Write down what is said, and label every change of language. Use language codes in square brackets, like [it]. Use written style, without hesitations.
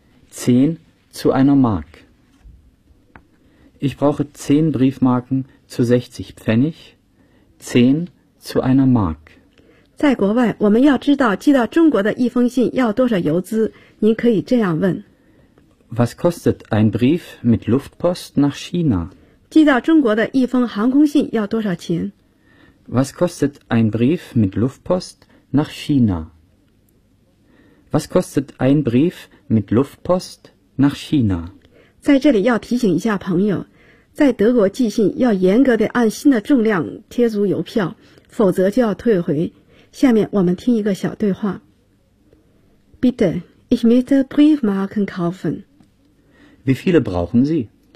[de] 10 zu einer Mark. Ich brauche 10 Briefmarken zu 60 Pfennig. 10 zu einer Mark. [zh] 在国外，我们要知道寄到中国的一封信要多少邮资，您可以这样问。 [de] Was kostet ein Brief mit Luftpost nach China? [zh] 寄到中国的一封航空信要多少钱？ [de] Was kostet ein Brief mit Luftpost nach China? Was kostet ein Brief mit Luftpost nach China? [zh] 在这里要提醒一下朋友，在德国寄信要严格地按信的重量贴足邮票，否则就要退回。下面我们听一个小对话。 [de] Bitte, ich möchte Briefmarken kaufen. Wie viele brauchen Sie?